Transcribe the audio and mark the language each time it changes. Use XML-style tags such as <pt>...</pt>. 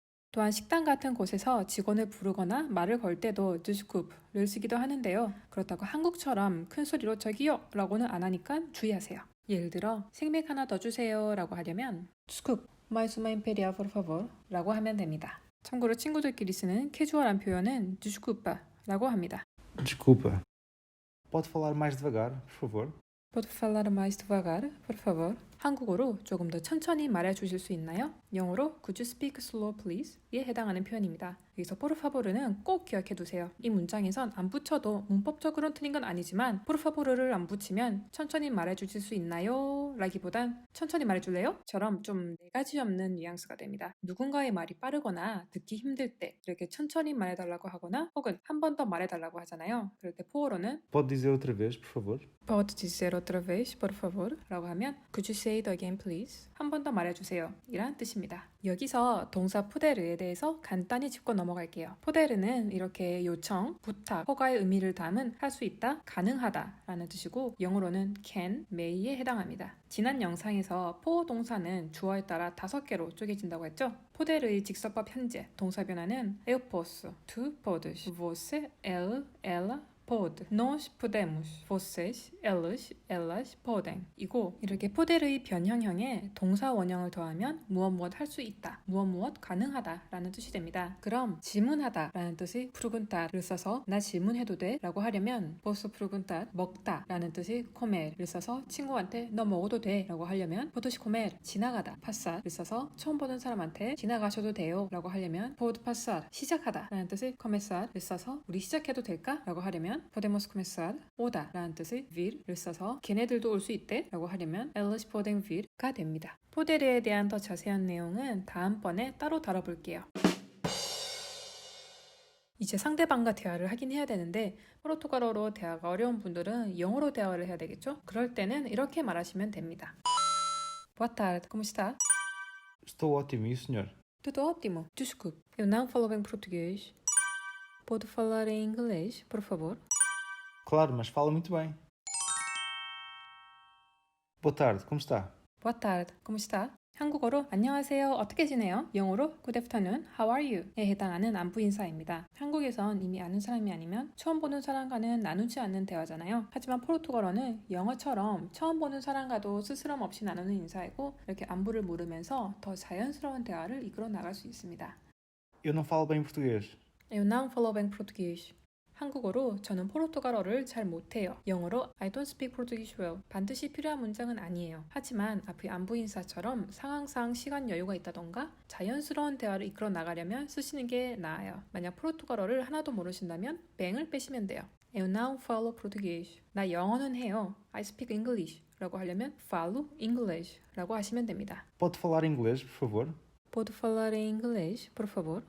<ko>또한 식당 같은 곳에서 직원을 부르거나 말을 걸 때도 desculpe를 쓰기도 하는데요. 그렇다고 한국처럼 큰 소리로 저기요 라고는 안 하니까 주의하세요. 예를 들어 생맥 하나 더 주세요 라고 하려면</ko> <pt>desculpe, mais uma imperial por favor</pt> <ko>라고 하면 됩니다. 참고로 친구들끼리 쓰는 캐주얼한 표현은 desculpa 라고 합니다.</ko> <pt>Desculpa. Pode falar mais devagar, por favor? Pode falar mais devagar, por favor?</pt> <ko>한국어로 조금 더 천천히 말해주실 수 있나요?</ko> <en>영어로 Could you speak slow please?</en> <ko>에 해당하는 표현입니다. 여기서 por favor는 꼭 기억해두세요. 이 문장에선 안 붙여도 문법적으로는 틀린 건 아니지만 por favor를 안 붙이면 천천히 말해주실 수 있나요? 라기보단 천천히 말해줄래요? 처럼 좀 4가지 없는 뉘앙스가 됩니다. 누군가의 말이 빠르거나 듣기 힘들 때 이렇게 천천히 말해달라고 하거나 혹은 한 번 더 말해달라고 하잖아요. 그럴 때 por로는</ko> <pt>Pode dizer outra vez, por favor? Pode dizer outra vez, por favor? 라고 하면</pt> <en>Could you say it again, please?</en> <ko>한 번 더 말해주세요. 이란 뜻입니다. 여기서 동사 포데르에 대해서 간단히 짚고 넘어갈게요. 포데르는 이렇게 요청, 부탁, 허가의 의미를 담은 할 수 있다, 가능하다 라는 뜻이고 영어로는 can, may에 해당합니다. 지난 영상에서 포 동사는 주어에 따라 5개로 쪼개진다고 했죠? 포데르의 직설법 현재, 동사 변화는</ko> <pt>eu posso, tu podes, você, ele, ela, pode. Nós podemos. Vocês, eles, elas podem.</pt> <ko>이고 이렇게 포델의 변형형에 동사 원형을 더하면 무엇 할 수 있다, 무엇 가능하다 라는 뜻이 됩니다. 그럼 질문하다 라는 뜻의 preguntar를 써서 나 질문해도 돼? 라고 하려면</ko> <pt>posso perguntar,</pt> <ko>먹다 라는 뜻의 comer를 써서 친구한테 너 먹어도 돼? 라고 하려면</ko> <pt>podes comer,</pt> <ko>지나가다 passar를 써서 처음 보는 사람한테 지나가셔도 돼요? 라고 하려면</ko> <pt>pode passar,</pt> <ko>시작하다 라는 뜻의 começar를 써서 우리 시작해도 될까? 라고 하려면</ko> <pt>podemos começar,</pt> <ko>오다 라는 뜻의 vir를 써서 걔네들도 올 수 있대 라고 하려면</ko> <pt>eles podem vir</pt> <ko>가 됩니다. 포데르에 대한 더 자세한 내용은 다음번에 따로 다뤄볼게요. 이제 상대방과 대화를 하긴 해야 되는데 포르투갈어로 대화가 어려운 분들은 영어로 대화를 해야 되겠죠? 그럴 때는 이렇게 말하시면 됩니다.</ko> <pt>Boa tarde, como está? Estou ótimo, e o senhor? Tudo ótimo. Desculpe, eu não falo bem português. Pode falar em inglês, por favor? Claro, mas fala muito bem. Boa tarde, como está? Boa tarde, como está?</pt> <ko>한국어로 안녕하세요, 어떻게 지내요? 영어로</ko> <en>Good afternoon, how are you?</en> <ko>에 해당하는 안부 인사입니다. 한국에선 이미 아는 사람이 아니면 처음 보는 사람과는 나누지 않는 대화잖아요. 하지만 포르투갈어는 영어처럼 처음 보는 사람과도 스스럼 없이 나누는 인사이고 이렇게 안부를 물으면서 더 자연스러운 대화를 이끌어 나갈 수 있습니다.</ko> <pt>Eu não falo bem português. Eu não falo bem português.</pt> <ko>한국어로 저는 포르투갈어를 잘 못해요.</ko> <en>영어로 I don't speak Portuguese well.</en> <ko>반드시 필요한 문장은 아니에요. 하지만 앞의 안부 인사처럼 상황상 시간 여유가 있다던가 자연스러운 대화를 이끌어 나가려면 쓰시는 게 나아요. 만약 포르투갈어를 하나도 모르신다면 뱅을 빼시면 돼요.</ko> <pt>Eu não falo português.</pt> <ko>나 영어는 해요.</ko> <en>I speak English.</en> <ko>라고 하려면</ko> <pt>falo English</pt> <ko>라고 하시면 됩니다.</ko> <pt>Pode falar inglês, por favor? Pode falar em inglês, por favor?</pt>